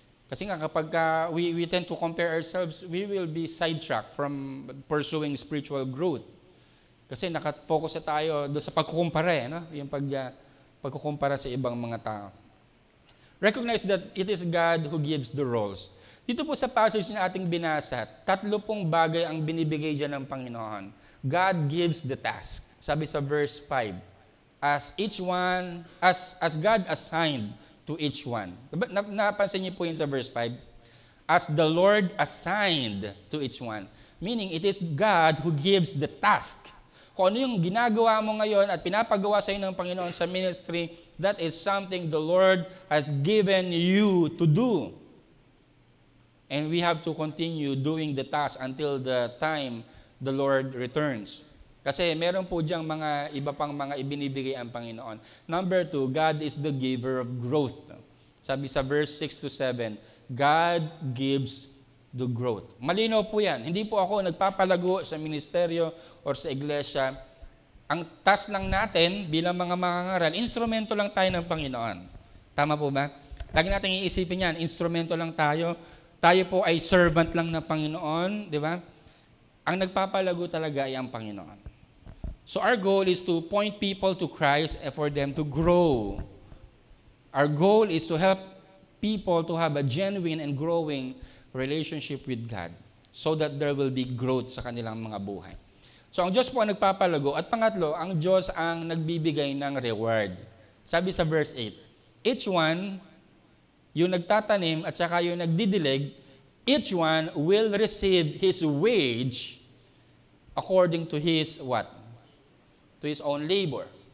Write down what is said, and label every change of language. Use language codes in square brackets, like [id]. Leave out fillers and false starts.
[tl] Kasi nga kapag [en] we tend to compare ourselves, we will be sidetracked from pursuing spiritual growth. [tl] Kasi nakafocus tayo doon sa pagkukumpara, yung pagkukumpara sa ibang mga tao. [en] Recognize that it is God who gives the roles. [tl] Dito po sa passage na ating binasa, 3 pong bagay ang binibigay dyan ng Panginoon. [en] God gives the task. [tl] Sabi sa [en] verse 5. As God assigned to each one. [tl] Napansin niyo po yun sa verse 5? [en] As the Lord assigned to each one. Meaning, it is God who gives the task. [tl] Kung ano yung ginagawa mo ngayon at pinapagawa sa inyo ng Panginoon sa ministry, [en] that is something the Lord has given you to do. And we have to continue doing the task until the time the Lord returns. [tl] Kasi meron po diyang iba pang mga ibinibigay ang Panginoon. [en] Number 2, God is the giver of growth. [tl] Sabi sa verse 6 to 7, [en] God gives the growth. [tl] Malinaw po yan. Hindi po ako nagpapalago sa ministeryo or sa iglesia. Ang task lang natin bilang mga mangangaral, instrumento lang tayo ng Panginoon. Tama po ba? Lagi natin iisipin yan, instrumento lang tayo. Tayo po ay servant lang ng Panginoon, di ba? Ang nagpapalago talaga ay ang Panginoon. [en] So our goal is to point people to Christ and for them to grow. Our goal is to help people to have a genuine and growing relationship with God so that there will be growth [tl] sa kanilang mga buhay. So ang Diyos po ang nagpapalago. At pangatlo, ang Diyos ang nagbibigay ng reward. Sabi sa verse 8, [en] each one, [tl] yung nagtatanim at saka yung nagdidilig, [en] each one will receive his wage according to his what? To his own labor.